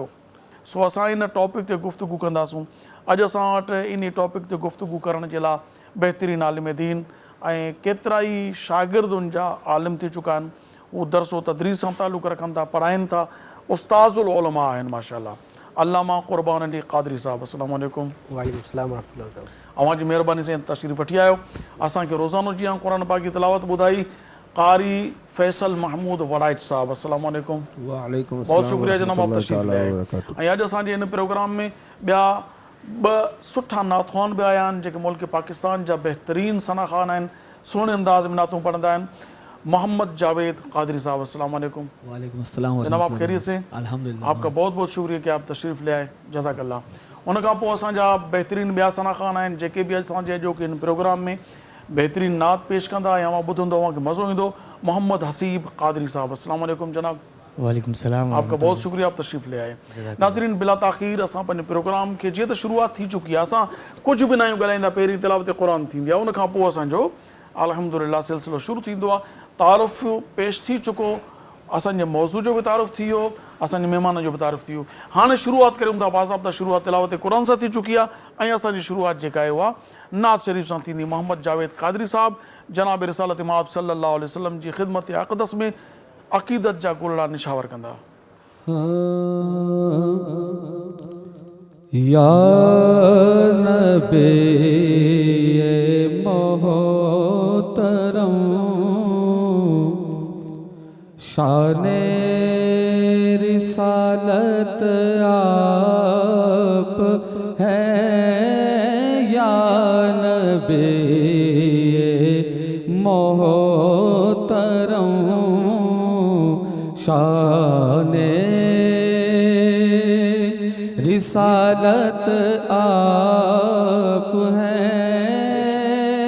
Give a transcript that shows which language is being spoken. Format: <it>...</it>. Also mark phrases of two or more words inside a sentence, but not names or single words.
<sd>सो असां इन टॉपिक ते गुफ़्तगू कंदासूं. अॼु असां वटि इन टॉपिक ते गुफ़्तगू करण जे लाइ बहितरीन आलिम दीन ऐं केतिरा ई शागिर्द उन जा आलिम थी चुका आहिनि. वो दरस व तदरीस सां ताल्लुक़ रखनि था, पढ़ाइनि था, उस्ताज़ुल उलमा आहिनि माशाअल्लाह. अल्लामा क़ुरबान अली क़ादरी साहब,</sd> <ar>السلام عليكم. وعليكم السلام ورحمة الله.</ar> <sd>अवां जी महिरबानी सां तशरीफ़ वठी आयो. असांखे रोज़ानो जीअं क़ुरान पाक जी तिलावत ॿुधाई,</sd> <ur>قاری فیصل محمود وڑائچ صاحب</ur> <ar>السلام علیکم. وعلیکم السلام.</ar> <ur>بہت شکریہ جناب آپ تشریف لے آئے.</ur> <sd>ऐं अॼु असांजे हिन प्रोग्राम में ॿिया ॿ सुठा नातख़्वान बि आया आहिनि जेके मुल्क पाकिस्तान जा बहितरीन सनाख़ान आहिनि, सुहिणे अंदाज़ में नातूं पढ़ंदा आहिनि. मोहम्मद जावेद कादरी साहब</sd> <ar>السلام عليكم. وعليكم السلام.</ar> <ur>جناب آپ خیریت سے? अल्हम्दुलिल्लाह. آپ کا بہت بہت شکریہ کہ آپ تشریف لے آئے. जज़ाकल्लाह.</ur> <sd>उन खां पोइ असांजा बहितरीन ॿिया सनाख़ान आहिनि जेके बि असांजे अॼोके हिन प्रोग्राम में बहितरीन नात पेश कंदा या मां ॿुधंदो तव्हांखे मज़ो ईंदो. मोहम्मद हसीब कादरी साहब</sd> <ar>السلام عليكم</ar> <sd>जनाब.</sd> <ar>وعليكم سلام.</ar> <ur>آپ کا بہت شکریہ آپ تشریف لے آئے.</ur> <sd>नाज़रीन बिला ताख़ीर असां पंहिंजे प्रोग्राम खे जीअं त शुरूआत थी चुकी आहे, असां कुझु बि न आहियूं ॻाल्हाईंदा. पहिरीं तिलावत क़ुरान थींदी आहे, उन खां पोइ असांजो अल्हम्दुलिल्लाह सिलसिलो शुरू थींदो आहे. तारुफ़ पेश थी चुको, असांजे मौज़ू जो बि तारुफ़ थी वियो, असांजे महिमान जो बि तारुफ़ थी वियो. हाणे शुरूआत करूं था. बाज़ाब्ता शुरूआत तिलावत क़ुरान सां थी चुकी आहे ऐं असांजी शुरूआत जेका आहे उहा नात शरीफ़ सां थींदी. मोहम्मद जावेद कादरी साहब जनाब रिसालत इमाम</sd> <ar>صلى الله عليه وسلم</ar> <sd>जी ख़िदमत अक़दस में अक़ीदत जा गुलड़ा निशावर कंदा.</sd> <ur>یا نبی محترم شانِ رسالت آپ ہیں. یا نبی محترم شانِ رسالت آپ ہیں.</ur>